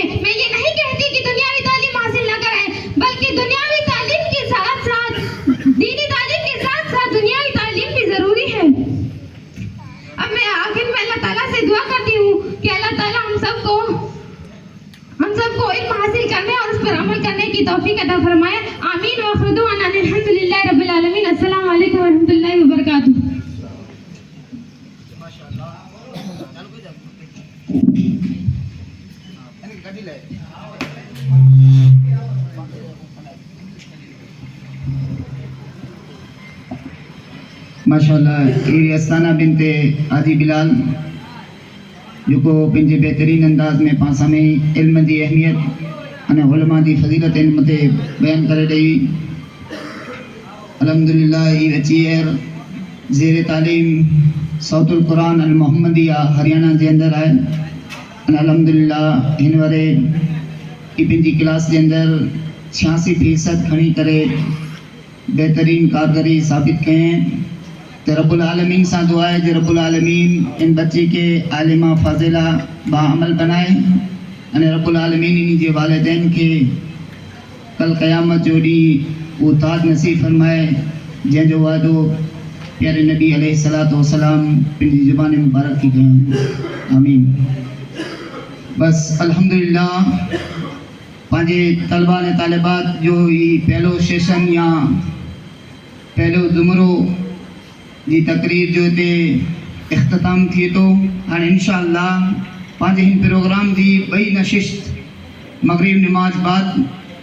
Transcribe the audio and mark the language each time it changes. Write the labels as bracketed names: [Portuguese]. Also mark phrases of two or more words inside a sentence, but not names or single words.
[Urdu] میں یہ نہیں کہتی کہ دنیاوی تعلیم حاصل نہ کریں، بلکہ دنیاوی تعلیم کے ساتھ ساتھ دینی تعلیم کے ساتھ ساتھ دنیاوی تعلیم بھی ضروری ہے. اب میں آخر میں [Arabic] الله تعالى [Urdu] سے دعا کرتی ہوں کہ [Arabic] الله تعالى [Urdu] ہم سبکو علم حاصل کرنے اور اس پر عمل کرنے کی توفیق عطا فرمائے. [Arabic] آمين و آخر دعوانا الحمد لله رب العالمين۔ السلام عليكم و رحمة الله و بركاته. [Sindhi] माशाअल्लाह ये अस्ताना बिनते आदि बिलाल जो पंहिंजे बेहतरीन अंदाज में पासा में इल्म की अहमियत अने उलमा की फजीलत इल्म ते बयान करे ॾेई। अल्हम्दुलिल्लाह ही अची ज़ेर तालीम सौतुल कुरान अल मोहम्मदिया हरियाणा के अंदर है। अल्हम्दुलिल्लाह हिन वारे पंहिंजी क्लास के अंदर 86% खणी करे बेहतरीन कारगरी साबित करें। तो [Arabic] رب العالمين [Sindhi] से दुआ है जो [Arabic] رب العالمين [Sindhi] इन बच्चे के आलिमा फाजिला बाअमल बनाए अने [Arabic] رب العالمين [Sindhi] इन जे वालिदैन के कल क़यामत जो ॾींहुं वो ताज नसीब फरमाए जंहिंजो वादो प्यारे नबी [Arabic] عليه الصلاة والسلام [Sindhi] पंहिंजी ज़ुबान मुबारक की कयूं। आमीन। بس الحمدللہ پانچے طلبہ نے طالبات جو یہ پہلو سیشن یا پہلو زمرو جی تقریر جو تے اختتام تھی تو ہاں انشاءاللہ پانچے ہن پروگرام دی بئی نشست مغرب نماز بعد